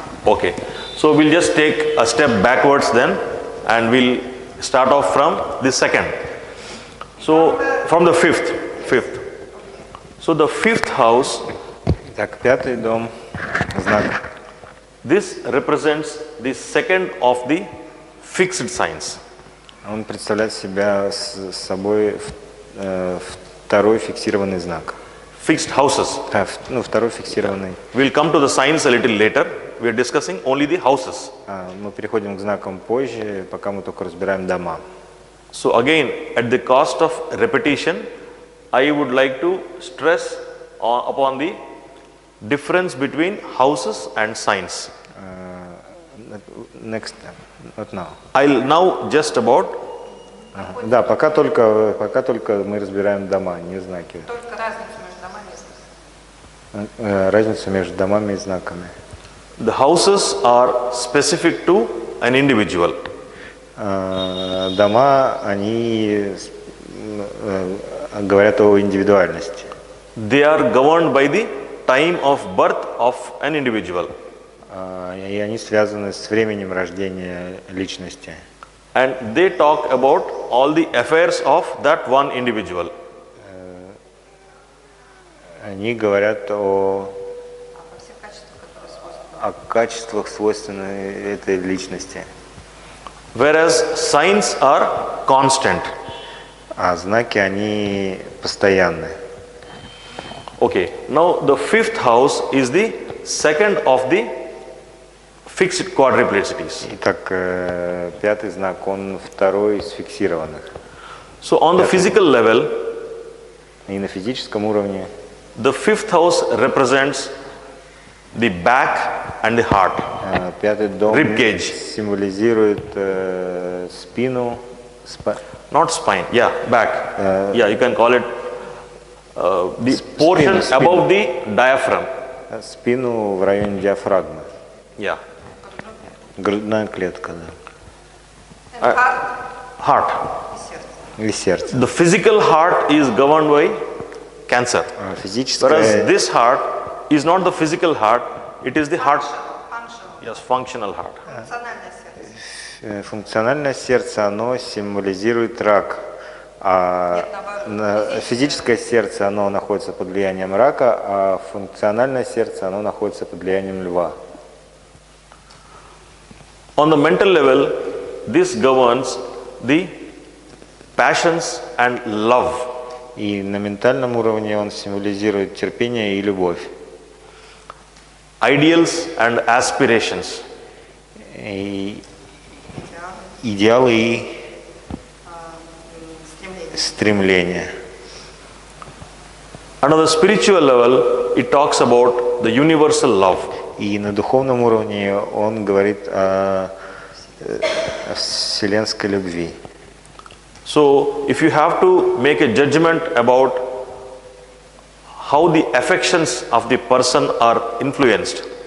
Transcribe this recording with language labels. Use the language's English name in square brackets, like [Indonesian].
[English] Okay, so we'll just take a step backwards then, and we'll start off from the second. So from the fifth. So the fifth house. [Russian] Так, пятый дом, знак. [English] This represents the second of the fixed signs. [Russian] Он представляет собой второй фиксированный знак. [English] Fixed houses. [Russian] Второй фиксированный. [English] We'll come to the signs a little later. We are discussing only the houses. [Russian] Мы переходим к знакам позже, пока мы только разбираем дома. [English] So again, at the cost of repetition, I would like to stress upon the difference between houses and signs. Next, not now. I'll now just about. [Russian] Да, пока только мы разбираем дома, не знаки. Только разницу между домами и знаками. Разницу между домами и знаками. [English] The houses are specific to an individual. [Russian] Дома, они говорят о индивидуальности. [English] They are governed by the time of birth of an individual. [Russian] И они связаны с временем рождения личности. [English] And they talk about all the affairs of that one individual. [Russian] Они говорят о качествах, свойственных этой личности. [English] Whereas signs are constant. [Russian] А знаки, они постоянны. [English] Okay, now the fifth house is the second of the fixed quadruplicities. [Russian] Итак, пятый знак, он второй из фиксированных. [English] So on the physical level, [Russian] и на физическом уровне, [English] the fifth house represents the back and the heart. [Russian] Пятый дом [English] Rib cage. [Russian] Символизирует спину. [English] Not spine, yeah, back. Yeah, you can call it the portion above the diaphragm. [Russian] Спину в районе диафрагмы. [English] Yeah. [Russian] Грудная клетка, [English] And Heart. [Russian] И сердце. [English] The physical heart is governed by cancer. [Russian] Физическое. [English] Whereas this heart is not the physical heart, it is the heart. functional. Yes, functional heart. [Russian] Функциональное сердце. Функциональное сердце, оно символизирует рак. А физическое сердце, оно находится под влиянием рака, а функциональное сердце, оно находится под влиянием льва. [English] On the mental level, this governs the passions and love. [Russian] И на ментальном уровне он символизирует терпение и любовь. [English] Ideals and aspirations. [Russian] И идеалы и стремления. [English] And on the spiritual level, it talks about the universal love. [Russian] И на духовном уровне он говорит о вселенской любви. [English] So, if you have to make a judgment about how the affections of the person are influenced,